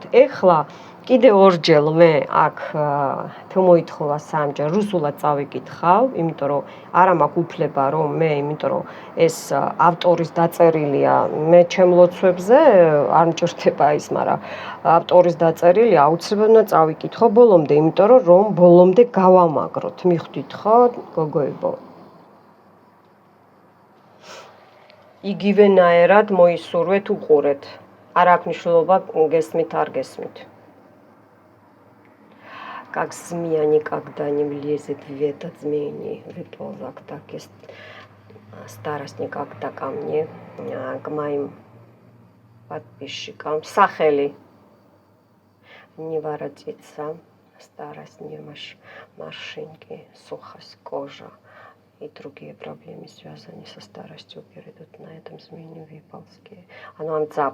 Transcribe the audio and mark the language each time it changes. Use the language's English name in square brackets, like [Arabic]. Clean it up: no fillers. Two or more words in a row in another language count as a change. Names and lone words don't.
[Georgian] ეხლა კიდე ორჯერ მე აქ თუ მოითხოვა სამჯერ რუსულად წავიკითხავ, იმიტომ რომ არა მაქვს უფლება რომ მე, იმიტომ რომ ეს ავტორის დაწერილია, მე ჩემ ლოცვებზე არ მჭირდება ის, მაგრამ ავტორის დაწერილია, აუცილებლად უნდა წავიკითხო ბოლომდე, იმიტომ რომ ბოლომდე გავამაგროთ. მიხვდით ხო, გოგოებო? იგივენაერად მოისურვეთ, უყურეთ. არ აქვს მნიშვნელობა გესმით, არ гесмит. [Russian] Как змея никогда не влезет в этот змеиный выползок, так и старость никогда ко мне, к моим подписчикам. Сахели не воротится, старость, морщинки, сухость, кожа и другие проблемы, связанные со старостью, перейдут на этом змеином выползке.